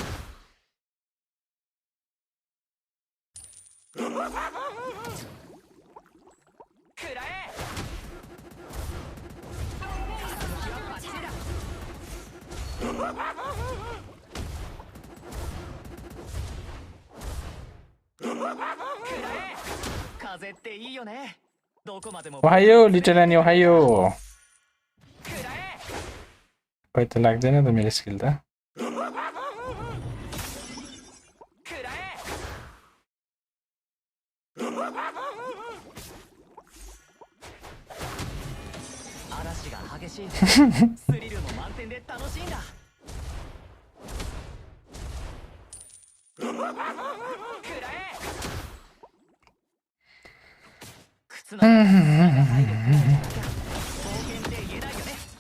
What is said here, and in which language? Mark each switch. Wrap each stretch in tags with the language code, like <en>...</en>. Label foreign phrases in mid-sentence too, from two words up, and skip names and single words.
<ja>くらえ風っていいよねどこまでもおはようリトラにおはようこうやって</ja> <ne>लाग्दैन त मेरो स्किल त</ne> <ja>嵐が激しいスリルも満点で楽しいんだくらえ靴の冒険って言えないよね</ja>